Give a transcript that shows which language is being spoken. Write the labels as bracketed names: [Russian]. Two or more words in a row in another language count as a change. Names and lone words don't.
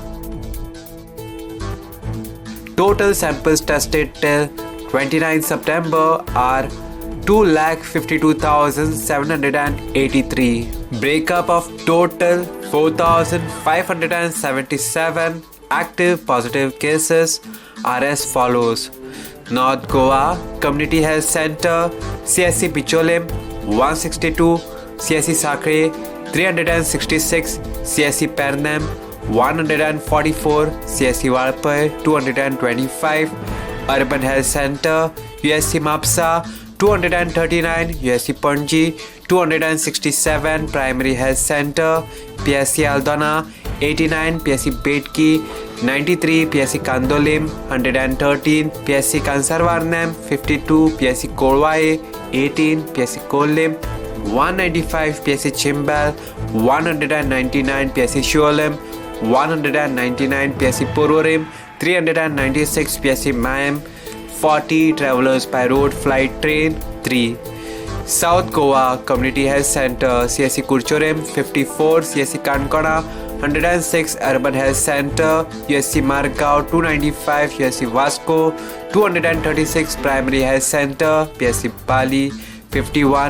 [English] Total samples tested till 29 September are 2,52,783. Breakup of total 4,577 active positive cases are as follows. North Goa Community Health Center, CSC Bicholim 162, CSC Sakre 366, CSC Pernam 144, CSC Valpai 225, Urban Health Center, USC Mapsa 239, USC Panji 267, Primary Health Center, PSC Aldana 89, PSC Betki 93, PSC Kandolim 113, PSC Kansarvarnam 52, PSC Korwae 18, PSC Kolim 195, PSC Chimbal 199, PSC Shualim 199, PSC Purwarim 396, PSC Mayam 40, Travelers by Road Flight Train 3. South Goa Community Health Center, CSC Kurchorim 54, CSC Kankana 106, Urban Health Center, USC Margao 295, USC Vasco 236, Primary Health Center, PSC Bali 51,